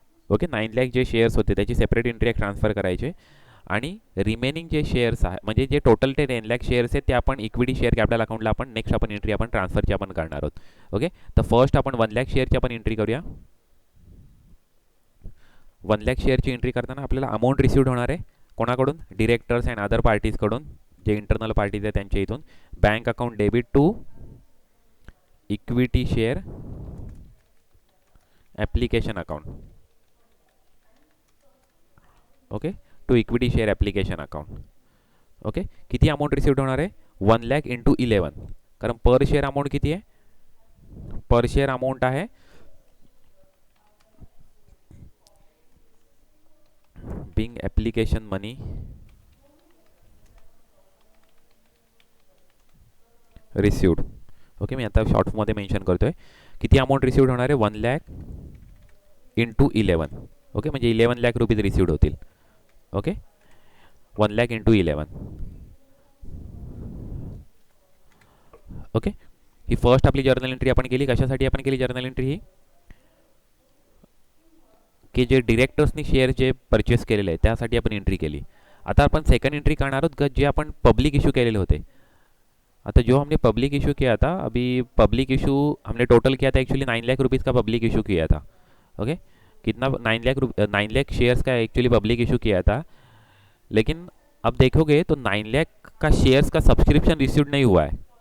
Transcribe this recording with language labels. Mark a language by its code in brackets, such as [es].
[mr] Okay, 9 lakh जे shares होते त्याची सेपरेट एंट्री ट्रान्सफर करायचे. आणि रिमेनिंग जे शेअर्स आहे म्हणजे जे टोटल ते 10 लाख शेअर्स आहेत ते आपण इक्विटी शेअर कॅपिटल अकाउंटला आपण नेक्स्ट आपण एंट्री आपण ट्रान्सफरची आपण करणार आहोत. ओके, तर फर्स्ट आपण 1 लाख शेअरची आपण एंट्री करूया. 1 लाख शेअरची एंट्री करताना आपल्याला अमाऊंट रिसिव्ड होणार आहे कोणाकडून? डिरेक्टर्स अँड अदर पार्टीजकडून, जे इंटरनल पार्टीज आहे त्यांच्या इथून. Bank account debit to equity share application account. Okay, to equity share application account. Okay, किती अमाऊंट रिसिव्ड होणार आहे? 1 लाख इंटू 11. कारण पर शेअर अमाऊंट किती आहे? पर शेअर अमाऊंट आहे बिंग ॲप्लिकेशन मनी रिसिव्ड. ओके, मी आता शॉर्टमध्ये मेन्शन करतोय. किती अमाऊंट रिसिव्ड होणार आहे? 1 लाख इंटू 11. ओके, म्हणजे 11 लाख रुपीज रिसिव्ड होतील. Okay, 1 lakh into 11. ओके, ही फर्स्ट आपली जर्नल एंट्री आपण केली. कशासाठी आपण केली जर्नल एंट्री? ही की जे डिरेक्टर्सनी शेअर जे परचेस केलेले आहे त्यासाठी आपण एंट्री केली. आता आपण सेकंड एंट्री करणार आहोत का जे आपण पब्लिक इशू केलेले होते. [hi] आता जो हमने पब्लिक इशू किया था, अभी पब्लिक इशू हमने टोटल किया था एक्चुअली 9 लाख रुपीज़ का पब्लिक इशू किया था. ओके, कितना 9 लाख शेयर्स का एक्चुअली पब्लिक इशू किया था. लेकिन अब देखोगे तो 9 लाख का शेयर्स का सब्सक्रिप्शन रिसीव्ड नहीं हुआ है.